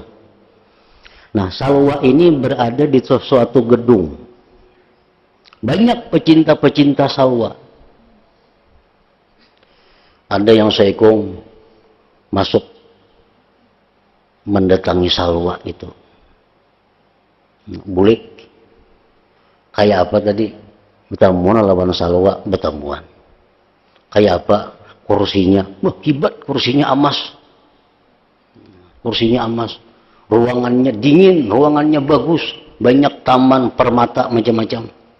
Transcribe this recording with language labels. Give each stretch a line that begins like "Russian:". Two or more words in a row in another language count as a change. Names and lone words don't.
Indonesian: Nah, Salwa ini berada di suatu gedung. Banyak pecinta-pecinta Salwa. Ada yang seekong masuk mendatangi Salwa itu. Bulik. Kayak apa tadi?
Banjar: Bertemuan lawan Salwa, bertemuan.
Indonesian: Kayak apa? Kursinya. Wah, hebat, kursinya emas. Kursinya emas. Ruangannya dingin, ruangannya bagus, banyak taman, permata, macam-macam.